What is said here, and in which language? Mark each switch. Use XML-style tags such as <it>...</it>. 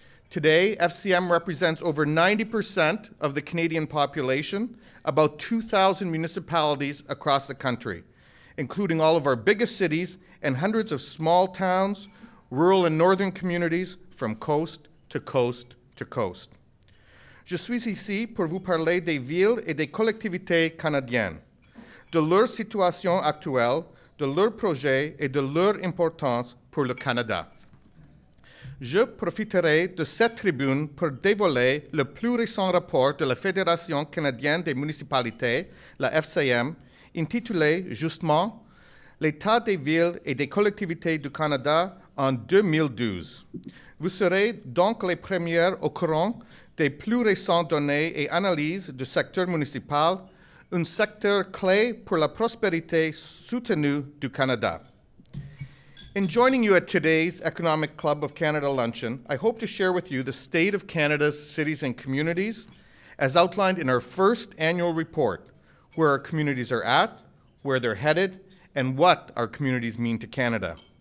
<en>Today, FCM represents over 90% of the Canadian population, about 2,000 municipalities across the country, including all of our biggest cities and hundreds of small towns, rural and northern communities from coast to coast to coast.</en> <fr>Je suis ici pour vous parler des villes et des collectivités canadiennes. de leur situation actuelle, de leurs projets et de leur importance pour le Canada. Je profiterai de cette tribune pour dévoiler le plus récent rapport de la Fédération canadienne des municipalités, la FCM, intitulé justement « L'état des villes et des collectivités du Canada en 2012 ». Vous serez donc les premières au courant des plus récentes données et analyses du secteur municipal, un secteur clé pour la prospérité soutenue du Canada.</fr> <en>In joining you at today's Economic Club of Canada luncheon, I hope to share with you the state of Canada's cities and communities as outlined in our first annual report, where our communities are at, where they're headed, and what our communities mean to Canada.</en>